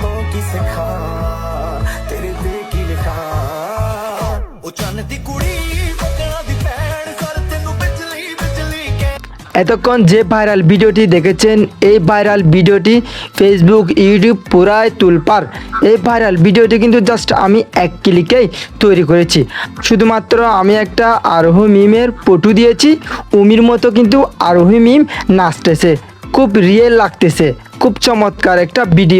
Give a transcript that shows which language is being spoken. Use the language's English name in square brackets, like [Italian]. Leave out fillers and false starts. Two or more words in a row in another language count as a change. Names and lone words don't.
[Punjabi] ਕੀ ਸਿਖਾ ਤੇਰੇ ਦਿਲ ਕੀ ਲਿਖਾ ਓ ਚੰਨ ਦੀ ਕੁੜੀ ਬਕਰਾ ਦੀ ਭੈਣ ਕਰ ਤੈਨੂੰ ਬਿਜਲੀ ਬਿਜਲੀ ਕਹਿ [Bangla] এতক্ষণ যে [English] viral videoটি [Bangla] দেখেছেন এই [English] viral videoটি [Bangla] ফেসবুক ইউটিউব পুরাই তুলপার। এই [English] viral videoটি [Bangla] কিন্তু জাস্ট আমি এক ক্লিকেই তৈরি করেছি। শুধুমাত্র আমি একটা আরোহী মিমের ফটো দিয়েছি, উমির মতো কিন্তু আরোহী মিম নাচতেছে, খুব রিয়েল লাগতেছে, খুব চমৎকার একটা ভিডিও।